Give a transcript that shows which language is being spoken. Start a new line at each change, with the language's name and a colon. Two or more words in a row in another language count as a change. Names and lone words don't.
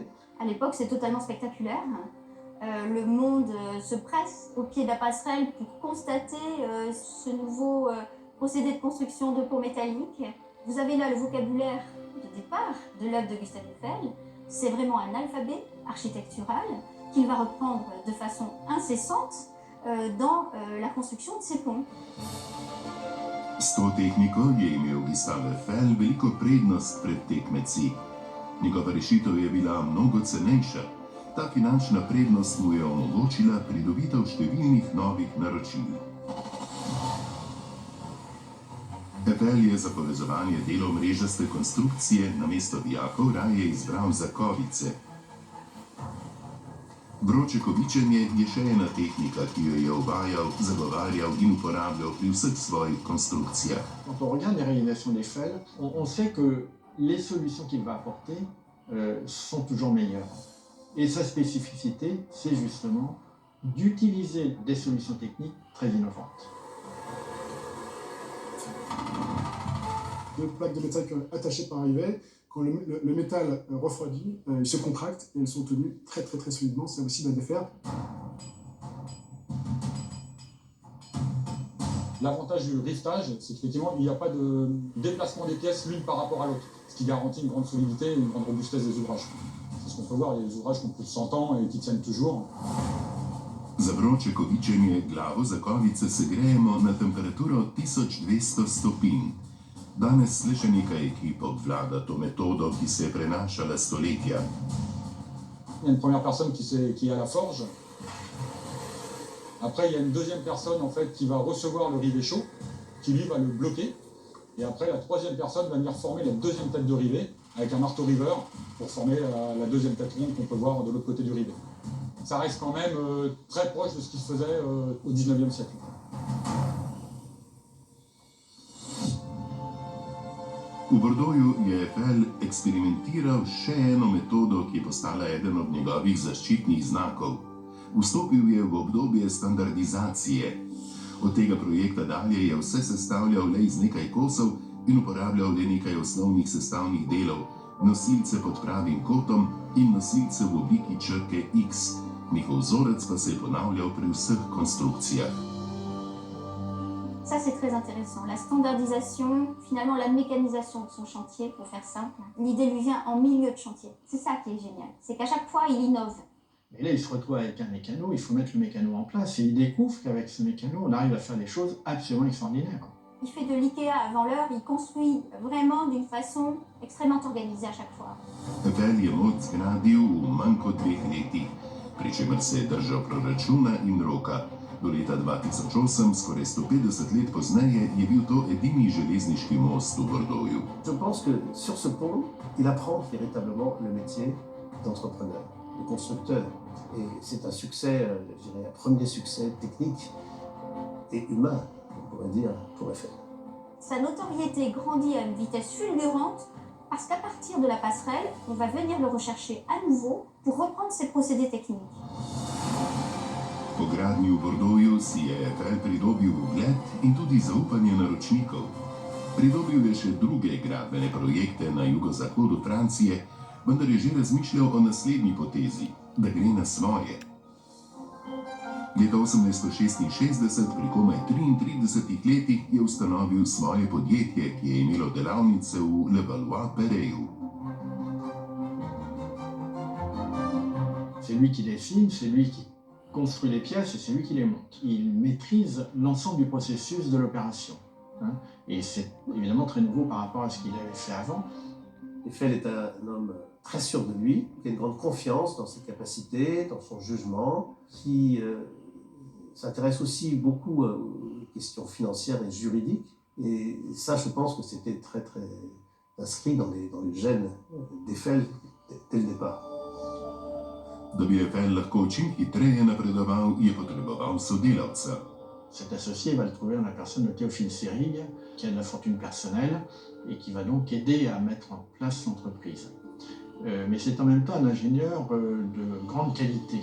French: À l'époque, c'est totalement spectaculaire. Le monde se presse au pied de la passerelle pour constater ce nouveau procédé de construction de ponts métalliques. Vous avez là le vocabulaire de départ de l'œuvre de Gustave Eiffel. C'est vraiment un alphabet architectural qu'il va reprendre de façon incessante dans la construction de ces ponts.
Slovenian: S to tehniko je imel Gustave Eiffel veliko prednost pred tekmeci. Njegova rešitev je bila mnogo cenejša. Ta finančna prednost mu je omogočila pridobitev številnih novih naročil. Eiffel je za povezovanje delov mrežaste konstrukcije namesto vijakov raje izbral zakovice. Vroče kovičenje je še ena tehnika, ki jo je uvajal, zagovarjal in uporabljal pri vseh svojih konstrukcijah.
French: Quand on regarde les réalisations d'Eiffel, on sait que les solutions qu'il va apporter sont toujours meilleures. Et sa spécificité, c'est justement d'utiliser des solutions techniques très innovantes. Deux plaques de métal attachées par Rivet, quand le métal refroidit, il se contracte et elles sont tenues très solidement, c'est impossible à défaire. L'avantage du riftage, c'est qu'effectivement, il n'y a pas de déplacement des pièces l'une par rapport à l'autre, ce qui garantit une grande solidité et une grande robustesse des ouvrages. C'est ce qu'on peut voir, il y a des ouvrages qui ont plus de 100 ans et qui tiennent toujours.
Slovenian: Za vroče kovičenje glavo zakovice segrejemo na temperaturo 1200 stopinj. Danes le še nekaj ekip obvlada to metodo, ki se je prenašala stoletja.
French: Il y a une première personne qui est à la forge. Après, il y a une deuxième personne en fait, qui va recevoir le rivet chaud, qui lui va le bloquer. Et après, la troisième personne va venir former la deuxième tête de rivet avec un marteau riveur pour former la deuxième tête ronde qu'on peut voir de l'autre côté du rivet. Ça reste quand même très proche de ce qui se faisait au 19e siècle.
Slovenian: V Bordeauxu je Eiffel eksperimentiral še eno metodo, ki je postala eden od njegovih zaščitnih znakov. Vstopil je v obdobje standardizacije. Od tega projekta dalje je vse sestavljal le iz nekaj kosov in uporabljal le nekaj osnovnih sestavnih delov, nosilce pod pravim kotom in nosilce v obliki črke X. Njihov vzorec pa se je ponavljal pri vseh konstrukcijah.
French: Ça, c'est très intéressant. La standardisation, finalement la mécanisation de son chantier, pour faire simple. L'idée lui vient en milieu de chantier. C'est ça qui est génial. C'est qu'à chaque fois, il innove. Et là, il se retrouve avec un mécano, il faut mettre le mécano en place et il découvre qu'avec ce mécano, on arrive à faire des choses absolument extraordinaires. Il fait de l'IKEA avant l'heure, il construit vraiment d'une façon extrêmement organisée à chaque fois.
Slovenian: Eiffel je moč zgradil v manj kot 2 letih, pri čemer se je držal proračuna in roka. Do leta 2008, skoraj 150 let pozneje, je bil to edini železniški most v Bordeauxu.
French: Je pense que sur ce pont, il apprend véritablement le métier d'entrepreneur, de constructeur. Et c'est un succès, je dirais, un premier succès technique et humain, on pourrait dire, pour Eiffel. Sa notoriété grandit à une vitesse fulgurante parce qu'à partir de la passerelle, on va venir le rechercher à nouveau pour reprendre ses procédés techniques.
Slovenian: Po gradnji v Bordeauxu si je Eiffel pridobil ugled in tudi zaupanje naročnikov. Pridobil je še druge gradbene projekte na jugozahodu Francije, vendar je že razmišljal o naslednji potezi, da gre na svoje. Leta 1866, pri komaj 33 letih, je ustanovil svoje podjetje, ki je imelo delavnice v Levallois-Perreju.
French: C'est lui qui dessine, c'est lui qui construit les pièces et c'est lui qui les monte. Il maîtrise l'ensemble du processus de l'opération. Et c'est évidemment très nouveau par rapport à ce qu'il avait fait avant. Eiffel est un homme très sûr de lui, qui a une grande confiance dans ses capacités, dans son jugement, qui s'intéresse aussi beaucoup aux questions financières et juridiques. Et ça, je pense que c'était très inscrit dans les gènes d'Eiffel dès le départ.
Slovenian: Da bi Eiffel lahko čim hitreje napredoval, je potreboval sodelavca.
French: Cet associé va le trouver dans la personne de Théophile Seyrig, qui a de la fortune personnelle et qui va donc aider à mettre en place l'entreprise. Mais c'est en même temps un ingénieur de grande qualité.